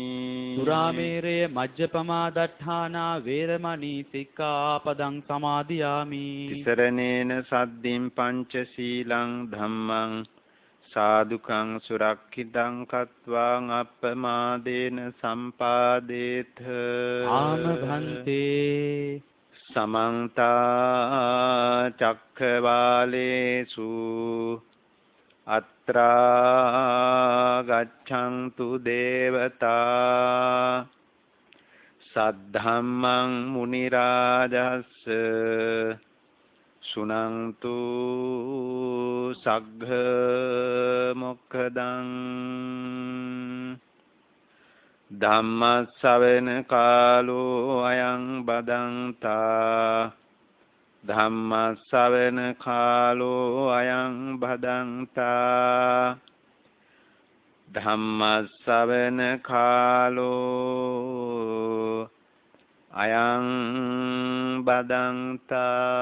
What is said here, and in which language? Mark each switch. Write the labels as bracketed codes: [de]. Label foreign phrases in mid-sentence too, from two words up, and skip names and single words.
[pi] සුරාමේරය මජ්ජපමා දට්ඨානා වේරමණී සික්ඛාපදං සමාදියාමි. තිසරණේන සද්දින් පංචශීලං ධම්මං සාදුකං සුරක්ඛිතං කତ୍වාං අප්පමාදේන සම්පාදේත. [si] ආම භන්තේ. [pi] समन्त चक्रवालेषु अत्रा गच्छन्तु देवता सद्धम्मं मुनिराजस्य सुनन्तु सग्घ मोक्खदं ධම්මස්සවෙන කාලෝ අයං බදන්තා ධම්මස්සවෙන කාලෝ අයං බදන්තා ධම්මස්සවෙන කාලෝ අයං බදන්තා